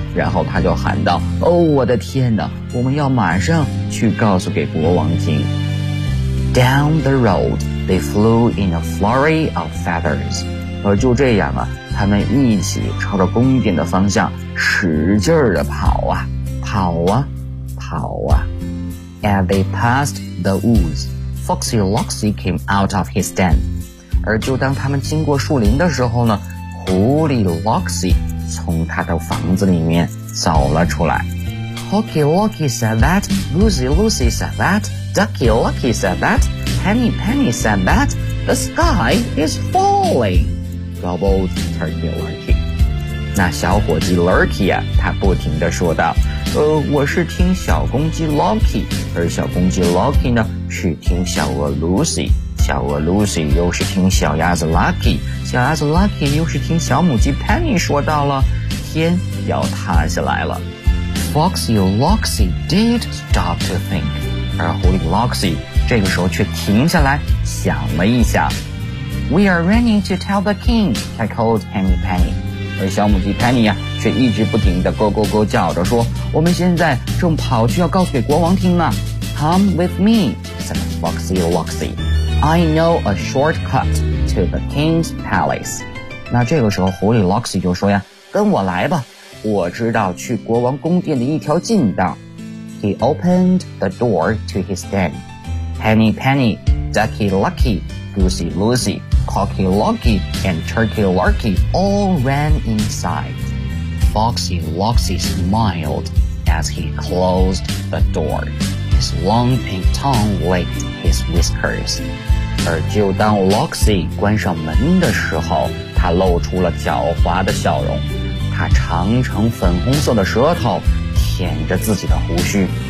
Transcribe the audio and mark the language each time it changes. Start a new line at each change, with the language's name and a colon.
Chinese: 然后他就喊道，哦，我的天哪，我们要马上去告诉给国王听。
English: Down the road, they flew in a flurry of feathers.
Chinese: 而就这样啊，他们一起朝着宫殿的方向使劲地跑啊跑啊跑啊。
English: As they passed the woods, Foxy Loxy came out of his den.
Chinese: 而就当他们经过树林的时候呢，狐狸 Loxy从他的房子里面走了出来。
English: Cocky Locky said that, Goosey Lucy said that, Ducky Lucky said that, Penny Penny said that, the sky is falling, gobbled Turkey Lurkey.
Chinese: 那小伙计 Lurkey 啊，他不停地说道，我是听小公鸡 Locky, 而小公鸡 Locky 呢是听小鹅 Lucy, 小鹅 Lucy 又是听小鸭子 Lucky,小鸭子 Lucky 又是听小母鸡 Penny 说到了，天要塌下来了。
English: Foxy Loxy did stop to think.
Chinese: 而狐狸 Loxy 这个时候却停下来想了一想。
English: We are running to tell the king, cackled Henny Penny.
Chinese: 而小母鸡 Penny 啊，却一直不停地咕咕咕叫着说，我们现在正跑去要告诉给国王听呢。
English: Come with me, said Foxy Loxy. I know a shortcut to the king's palace.
Chinese: 那这个时候狐狸 Loxy 就说呀，跟我来吧，我知道去国王宫殿的一条近道。
English: He opened the door to his den. Henny Penny, Ducky Lucky, Goosey Lucy, Cocky Locky, and Turkey Larky all ran inside. Foxy Loxy smiled as he closed the door. His long pink tongue licked his whiskers.
Chinese: 而就当 Loxy 关上门的时候，他露出了狡猾的笑容。他长长粉红色的舌头舔着自己的胡须。